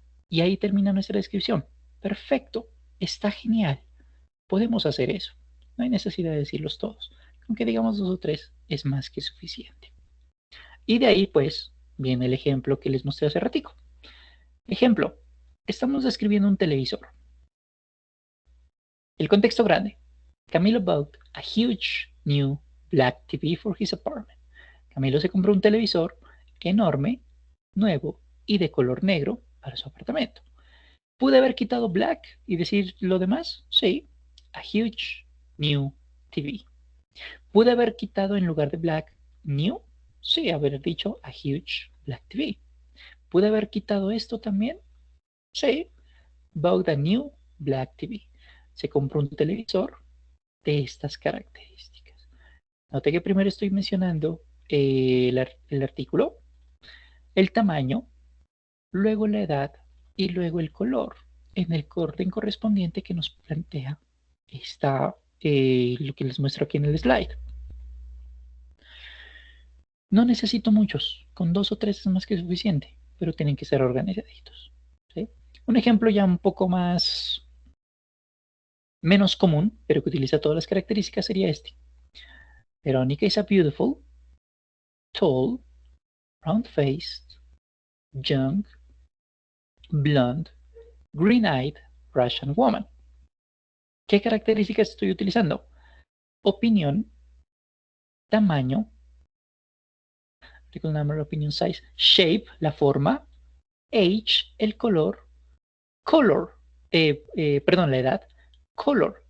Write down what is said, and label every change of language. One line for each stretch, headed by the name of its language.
Spanish: Y ahí termina nuestra descripción. Perfecto, está genial. Podemos hacer eso. No hay necesidad de decirlos todos. Aunque digamos dos o tres es más que suficiente. Y de ahí pues viene el ejemplo que les mostré hace ratico. Ejemplo, estamos describiendo un televisor. El contexto grande.
English: Camilo bought a huge new black TV for his apartment.
Spanish: Camilo se compró un televisor enorme, nuevo y de color negro para su apartamento. ¿Pude haber quitado black y decir lo demás? Sí.
English: A huge new TV.
Spanish: ¿Pude haber quitado en lugar de black new? Sí, haber dicho
English: a huge black TV.
Spanish: ¿Pude haber quitado esto también? Sí.
English: Bought a new black TV.
Spanish: Se compró un televisor de estas características. Note que primero estoy mencionando el artículo, el tamaño, luego la edad y luego el color en el orden correspondiente que nos plantea lo que les muestro aquí en el slide. No necesito muchos, con dos o tres es más que suficiente, pero tienen que ser organizaditos, ¿sí? Un ejemplo ya un poco menos común, pero que utiliza todas las características sería este.
English: Veronica is a beautiful, tall, round-faced, young, blonde, green-eyed Russian woman.
Spanish: ¿Qué características estoy utilizando? Opinión, tamaño,
English: article number, opinion size, shape,
Spanish: la forma,
English: age,
Spanish: el color, color, perdón, la edad, color.